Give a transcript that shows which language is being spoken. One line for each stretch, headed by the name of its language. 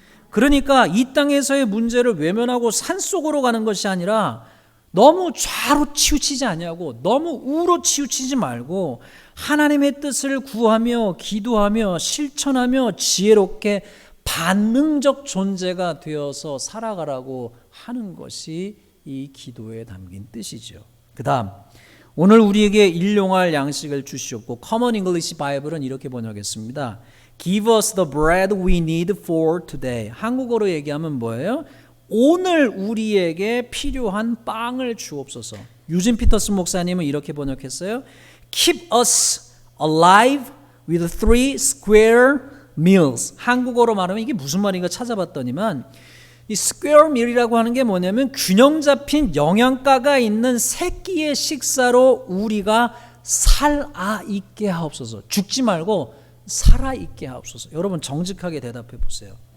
Korean: 그러니까 이 땅에서의 문제를 외면하고 산속으로 가는 것이 아니라 너무 좌로 치우치지 아니하고 너무 우로 치우치지 말고 하나님의 뜻을 구하며 기도하며 실천하며 지혜롭게 반응적 존재가 되어서 살아가라고 하는 것이 이 기도에 담긴 뜻이죠. 그 다음 오늘 우리에게 일용할 양식을 주시옵고 Common English Bible은 이렇게 번역했습니다.
English: Give us the bread we need for today.
Korean: 한국어로 얘기하면 뭐예요? 오늘 우리에게 필요한 빵을 주옵소서. 유진 피터슨 목사님은 이렇게 번역했어요.
English: Keep us alive with 3 square meals.
Korean: 한국어로 말하면 이게 무슨 말인가 찾아봤더니만 이 square meal이라고 하는 게 뭐냐면 균형 잡힌 영양가가 있는 3끼의 식사로 우리가 살아있게 하옵소서. 죽지 말고 살아있게 하옵소서. 여러분 정직하게 대답해 보세요.